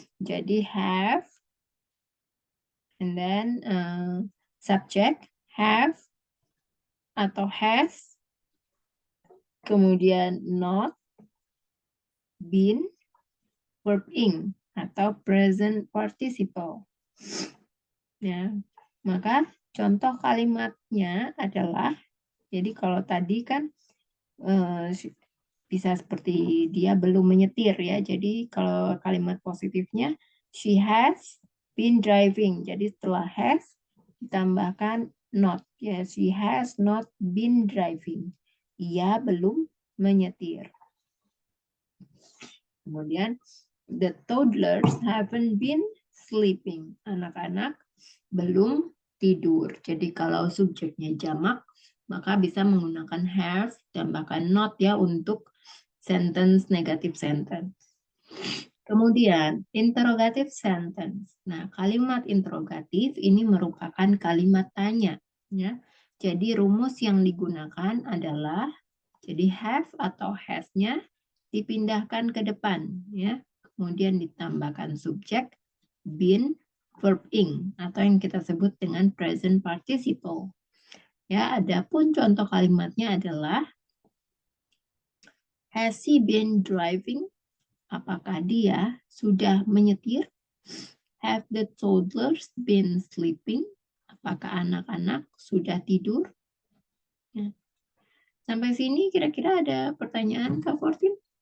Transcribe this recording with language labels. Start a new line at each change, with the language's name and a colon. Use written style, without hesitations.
Indonesian: Jadi have, and then subject, have, atau has, kemudian not, been, verb ing atau present participle. Ya, maka contoh kalimatnya adalah, jadi kalau tadi kan bisa seperti dia belum menyetir ya. Jadi kalau kalimat positifnya
English: she has been driving.
Indonesian: Jadi setelah has ditambahkan not.
English: Ya, she has not been driving.
Indonesian: Ia belum menyetir. Kemudian
English: the toddlers haven't been sleeping.
Indonesian: Anak-anak belum tidur. Jadi kalau subjeknya jamak, maka bisa menggunakan have, tambahkan not ya untuk sentence, negative sentence. Kemudian interrogative sentence. Nah, kalimat interrogatif ini merupakan kalimat tanya. Ya. Jadi rumus yang digunakan adalah, jadi have atau has-nya dipindahkan ke depan, ya. Kemudian ditambahkan subjek, been, verb ing atau yang kita sebut dengan present participle. Ya, adapun contoh kalimatnya adalah
English: has he been driving?
Indonesian: Apakah dia sudah menyetir?
English: Have the toddlers been sleeping?
Indonesian: Apakah anak-anak sudah tidur? Ya. Sampai sini kira-kira ada pertanyaan, Kak Fortin?